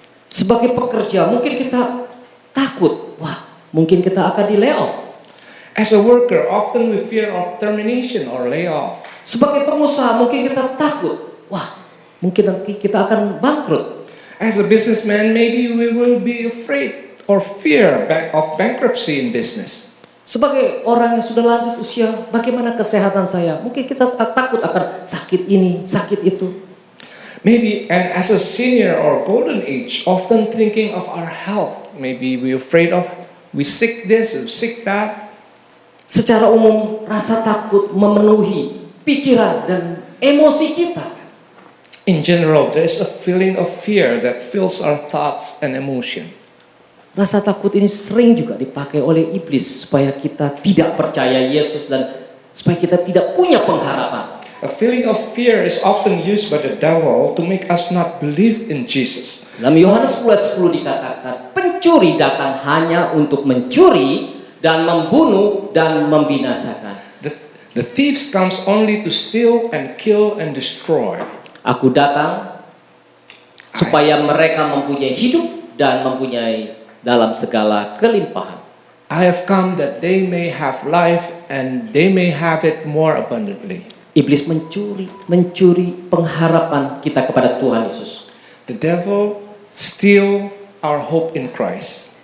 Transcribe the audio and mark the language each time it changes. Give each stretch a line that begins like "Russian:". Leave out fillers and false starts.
Indonesian: Sebagai pekerja, mungkin kita takut, mungkin kita akan di layoff.
English: As a worker, often we fear of termination or layoff.
Indonesian: Sebagai pengusaha, mungkin kita takut, mungkin nanti kita akan bangkrut.
English: As a businessman, maybe we will be afraid or fear of bankruptcy in business.
Indonesian: Sebagai orang yang sudah lanjut usia, bagaimana kesehatan saya? Mungkin kita takut akan sakit ini, sakit itu.
English: Maybe, and as a senior or golden age, often thinking of our health. Maybe we're afraid of we sick this or sick that.
Indonesian: Secara umum, rasa takut memenuhi pikiran dan emosi kita.
English: In general, there is a feeling of fear that fills our thoughts and emotion.
Indonesian: Rasa takut ini sering juga dipakai oleh iblis supaya kita tidak percaya Yesus dan supaya kita tidak punya pengharapan.
English: A feeling of fear is often used by the devil to make us not believe in Jesus.
Indonesian: Dalam Yohanes 10 dikatakan, pencuri datang hanya untuk mencuri dan membunuh dan membinasakan.
English: The thieves comes only to steal and kill and destroy.
Indonesian: Aku datang supaya mereka mempunyai hidup dan mempunyai dalam segala kelimpahan.
English: I have come that they may have life and they may have it more abundantly.
Indonesian: Iblis mencuri pengharapan kita kepada Tuhan Yesus.
English: The devil steal our hope in Christ.